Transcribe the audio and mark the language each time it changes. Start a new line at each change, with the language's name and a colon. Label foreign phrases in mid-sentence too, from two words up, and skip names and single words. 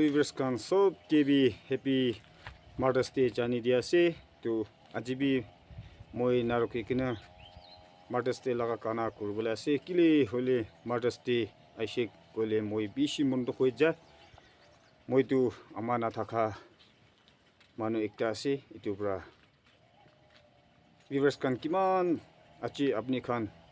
Naga Pidgin: viewers kan sob kebi
English: happy Mother's Day
Naga Pidgin: jani dia se tu ajibi moi naroki kina
English: Mother's Day
Naga Pidgin: laga kana kurbula se kile hole
English: Mother's Day
Naga Pidgin: aishek kole moi bishi mondo hoja moi tu amana thaka manu ekta ase itu pra viewers kan kiman achi apni khan